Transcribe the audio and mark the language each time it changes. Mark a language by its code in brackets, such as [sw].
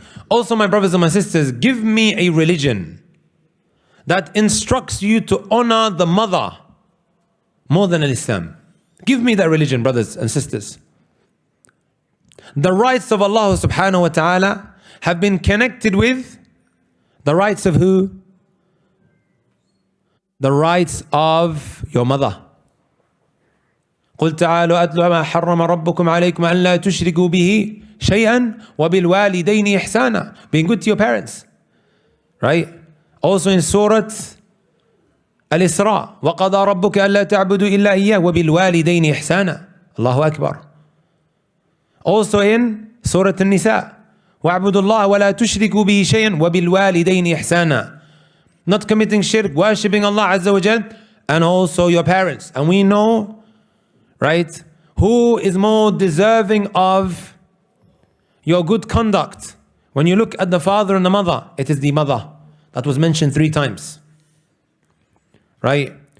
[en] Also, my brothers and my sisters, give me a religion that instructs you to honor the mother more than Islam. Give me that religion, brothers and sisters. The rights of Allah subhanahu wa ta'ala have been connected with the rights of who? The rights of your mother. [ar] قل تعالوا أتلوا ما حرم ربكم عليكم أن لا تشركوا به شيئا وبالوالدين إحسانا. [en] Being good to your parents. Right? Also in Surah Al-Isra, [ar] وَقَضَى رَبُّكَ أَلَّا تَعْبُدُوا إِلَّا إِيَّاهُ وَبِالْوَالِدَيْنِ إِحْسَانًا. Allahu Akbar. [en] Also in Surah An-Nisa, [ar] وَاعْبُدُوا اللَّهَ وَلَا تُشْرِكُوا بِهِ شَيْئًا وَبِالْوَالِدَيْنِ إِحْسَانًا. [en] Not committing shirk, worshipping Allah Azza wa Jal, and also your parents. And we know, right, who is more deserving of your good conduct. When you look at the father and the mother, it is the mother. That was mentioned 3 times. Right?